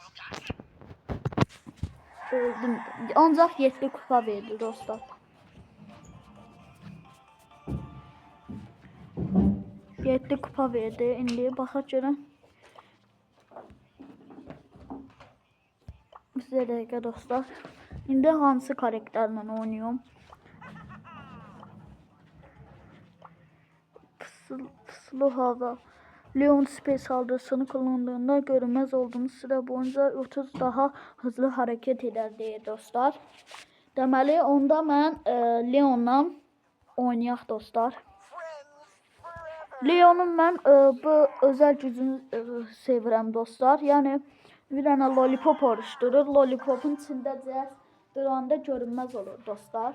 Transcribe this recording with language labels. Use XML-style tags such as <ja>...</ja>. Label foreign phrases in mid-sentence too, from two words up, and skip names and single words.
<az>Ancaq 7 kupa verdi dostlar. 7 kupa verdi. İndi baxaq görək. Bizə dəqiqə dostlar. İndi hansı karakterlə</az> <tr>oynuyorum? Puslu hava. Leon Space saldırısını kullandığında görünmez olduğunuz süre boyunca 30 daha hızlı hareket eder diye dostlar.</tr> <az>Deməli onda mən Leon'la oynayaq dostlar. Leon'un mən bu</az> <tr>özel gücünü</tr> <az>sevirəm dostlar. Yəni bir dənə lollipop oluşturur. Lollipopun içində duranda</az> <tr>görünmez olur</tr> <az>dostlar.</az>